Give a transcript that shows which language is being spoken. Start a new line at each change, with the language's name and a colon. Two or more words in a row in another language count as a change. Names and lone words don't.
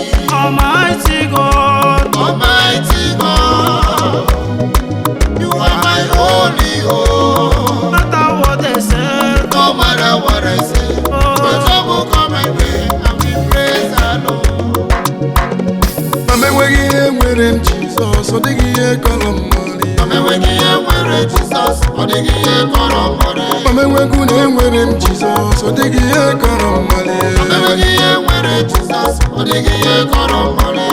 English: Almighty God, Almighty God, you are my only hope. no matter what they say, No matter what I say, oh, when trouble come my way, I will praise the Lord.
Igbo: Ma m enweghị ihe nwere m ji Jizọs, ọ dịghị ihe kọrọ m mali. Ma m enweghị ihe nwere Jizọs, ọ dịghị ihe kọrọ m mali. Ma m enweghị unu enwere m Jizọs, ọ dịghị ihe kọrọ m mali. Ma m enweghị ihe nwere Jizọs, ọ dịghị ihe kọrọ m mali.